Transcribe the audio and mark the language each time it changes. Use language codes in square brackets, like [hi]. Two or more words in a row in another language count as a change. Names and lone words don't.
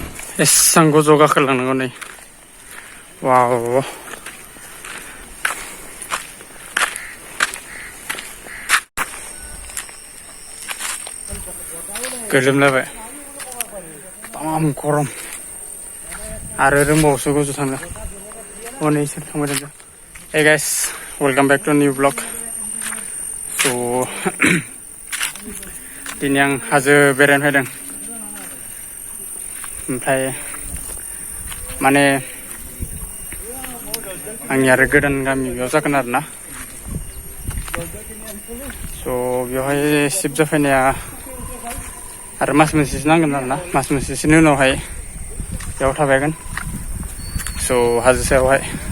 [brx] एसां गोजौ गाखोलांनांगौ नै वाव गोलोमलायबाय तामाम गरम आरो रोंबावोसो गोजौ थांनो हनै इसोर थांबाय थादों [en] Hey guys, welcome back to a new vlog. [brx] So दिनै आं हाजो बेरायनो फैदों ओमफ्राय माने आंनि आरो गोदान गामि बेयाव जागोन आरो ना स' बेवहाय शिफ्ट जाफैनाया आरो मास मोनसेसो नांगोन आरो ना मास मोनसेसोनि उनावहाय बेयाव थाबायगोन स' हाजो सायावहाय